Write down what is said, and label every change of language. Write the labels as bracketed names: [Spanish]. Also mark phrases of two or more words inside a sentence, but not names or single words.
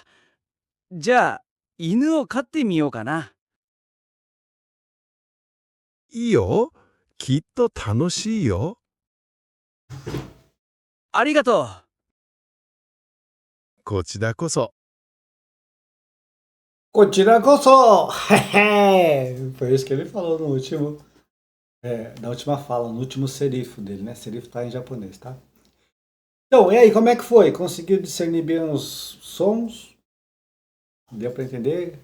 [Japanese] じゃあ、犬を飼ってみようかな。いいよ。きっと楽しいよ。ありがとう。こちらこそ。 Kotirakoso! [Portuguese] Foi isso que ele falou no último, na última fala, no último serifo dele, né? Serifo tá em japonês, tá? Então, e aí, como é que foi? Conseguiu discernir bem os sons? Deu para entender?